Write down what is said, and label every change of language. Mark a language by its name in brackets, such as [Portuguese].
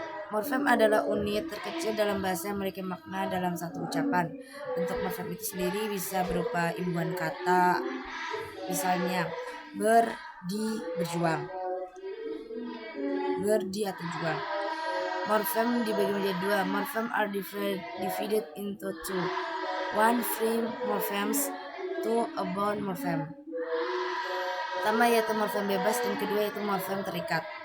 [Indonesian] Morfem adalah unit terkecil dalam bahasa yang memiliki makna dalam satu ucapan. Bentuk morfem itu sendiri bisa berupa imbuhan kata, misalnya berjuang, berdi atau juang. Morfem dibagi menjadi dua. [English] Morfem are divided into two. One free morphemes, two bound morphem. [Indonesian] Pertama yaitu morfem bebas dan kedua yaitu morfem terikat.